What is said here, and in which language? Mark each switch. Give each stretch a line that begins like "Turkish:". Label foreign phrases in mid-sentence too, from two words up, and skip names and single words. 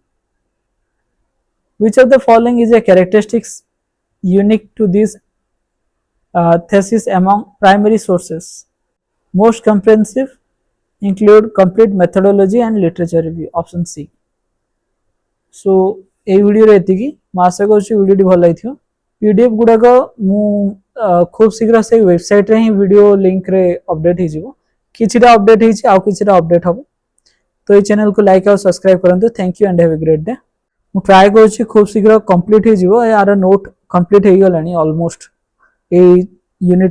English: Which of the following is a characteristics unique to these thesis among primary sources? Most comprehensive, include complete methodology and literature review. Option C. So
Odia: ଏତିକି ମୁଁ ଆଶା କରୁଛି ଭିଡ଼ିଓଟି ଭଲ ଲାଗିଥିବ. PDF ଗୁଡ଼ାକ ମୁଁ ଖୁବ୍ ଶୀଘ୍ର ସେଇ ୱେବସାଇଟ୍ରେ ହିଁ ଭିଡ଼ିଓ ଲିଙ୍କରେ ଅପଡେଟ୍ ହେଇଯିବ. କିଛିଟା ଅପଡେଟ୍ ହେଇଛି ଆଉ କିଛିଟା ଅପଡେଟ୍ ହେବ. ତ ଏଇ ଚ୍ୟାନେଲକୁ ଲାଇକ୍ ଆଉ ସବସ୍କ୍ରାଇବ୍ କରନ୍ତୁ.
English: thank you and have a great day.
Odia: ମୁଁ ଟ୍ରାଏ କରୁଛି ଖୁବ୍ ଶୀଘ୍ର କମ୍ପ୍ଲିଟ୍ ହେଇଯିବ. ୟାର ନୋଟ୍ କମ୍ପ୍ଲିଟ୍ ହେଇଗଲାଣି ଅଲମୋଷ୍ଟ ଏଇ ୟୁନିଟ୍ର.